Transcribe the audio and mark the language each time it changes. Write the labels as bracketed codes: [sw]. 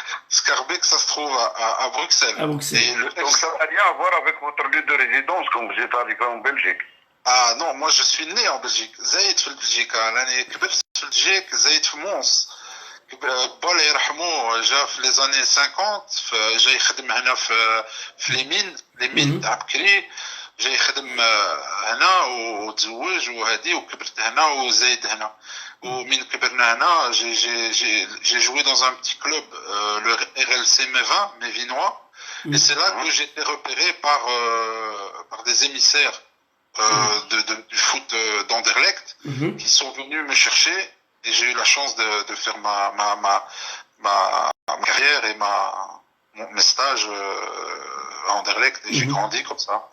[fr] Schaerbeek, ça se trouve à Bruxelles. À Bruxelles. Et donc ça n'a rien à voir avec votre lieu de résidence quand vous êtes arrivé en Belgique. Ah non, moi je suis né en Belgique. [ar] زايد في Belgique. أنا كبرت في Belgique, زايد في مونس. الله يرحمه جا في لي زاني 50 جاي يخدم هنا في ليمين تاع بكري، جاي يخدم هنا وتزوج وهادي، وكبرت هنا وزايد هنا. ومن كبرنا هنا [fr] j'ai joué dans un petit club, le RLC Mévin, Mévinois, et c'est là que j'ai été repéré par des émissaires du foot d'Anderlecht qui sont venus me chercher, et j'ai eu la chance de faire ma carrière et mes stages à Anderlecht, et j'ai grandi comme ça.